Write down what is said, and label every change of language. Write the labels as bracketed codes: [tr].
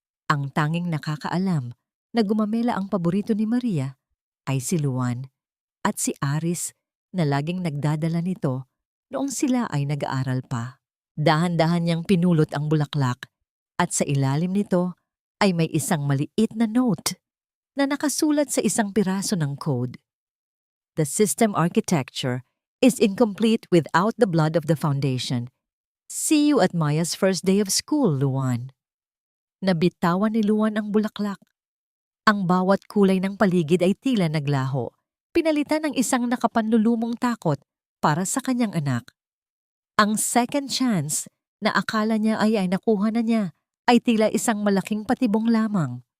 [tl] Ang tanging nakakaalam na gumamela ang paborito ni Maria ay si Luan at si Aris na laging nagdadala nito noong sila ay nag-aaral pa. Dahan-dahan niyang pinulot ang bulaklak at sa ilalim nito ay may isang maliit na note na nakasulat sa isang piraso ng code. [en] The system architecture is incomplete without the blood of the foundation. See you at Maya's first day of school, Luan. [tl] Nabitawan ni Luan ang bulaklak. Ang bawat kulay ng paligid ay tila naglaho, pinalitan ng isang nakapanlulumong takot para sa kanyang anak. Ang second chance na akala niya ay nakuha na niya ay tila isang malaking patibong lamang.